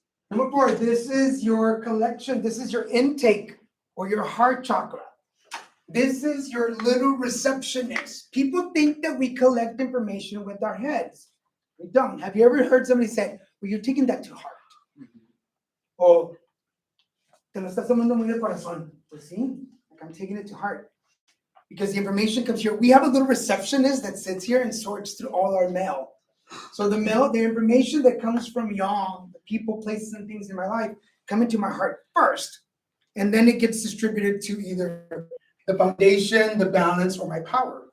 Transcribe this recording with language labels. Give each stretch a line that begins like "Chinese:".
English: Number 4, this is your collection. This is your intake or your heart chakra. This is your little receptionist. People think that we collect information with our heads. We don't. Have you ever heard somebody say, well, you're taking that to heart?
Spanish: Or, te lo estás tomando muy de corazón. Pues sí,
English: like I'm taking it to heart. Because the information comes here. We have a little receptionist that sits here and sorts through all our mail. So the information that comes from y'all, the people, places, and things in my life, come into my heart first. And then it gets distributed to either the foundation, the balance, or my power.